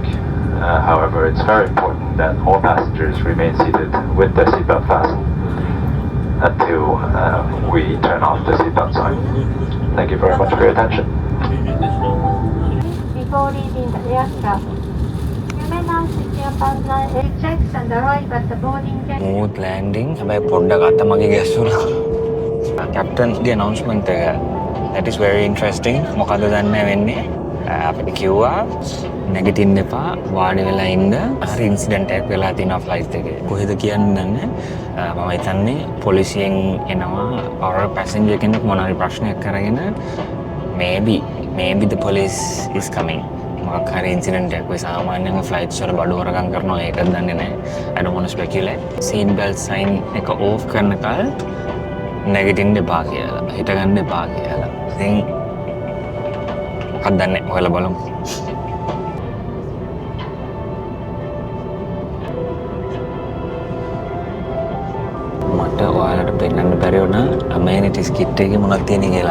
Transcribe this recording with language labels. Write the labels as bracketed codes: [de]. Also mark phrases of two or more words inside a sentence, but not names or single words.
[en] However, it's very important that all passengers remain seated with their seatbelt fastened until we turn off the seatbelt sign. Thank you very much for your attention. Before leaving the aircraft, you may now sit your partner checks and arrive at the boarding gate. Smooth landing. [si] හැබැයි පොඩ්ඩක් අත මගේ ගැස්සුණා. කැප්ටන්ස්ගේ announcement එක. [en] That is very interesting. [si] මොකද දන්නේ වෙන්නේ? අපිට කිව්වා නැගිටින්න එපා වාඩි වෙලා ඉන්න. හරි ඉන්සිඩන්ට් එකක් වෙලා තියෙනවා ෆ්ලයිට් එකේ. කොහෙද කියන්නේ දන්නේ? මම හිතන්නේ පොලිසියෙන් එනවා [en] our passenger [si] කෙනෙක් මොන හරි ප්‍රශ්නයක් කරගෙන [en] maybe the police is coming. [si] මොකක් හරි ඉන්සිඩන්ට් එකක් වෙයි සාමාන්‍යයෙන් ෆ්ලයිට්ස් වල බඩු හොරගම් කරනවා ඒකත් දන්නේ නැහැ. [en] I don't want to speculate. seat belt sign [si] එක off කරනකල් නැගිටින්න එපා කියලා. හිටගන්න එපා කියලා. ඉතින් මොකක්ද දන්නේ ඔයාලා බලමු. මට ඔයාලට පෙන්නන්න බැරි වුණා [en] amenities kit [si] එකේ මොනවද තියෙන්නේ කියලා.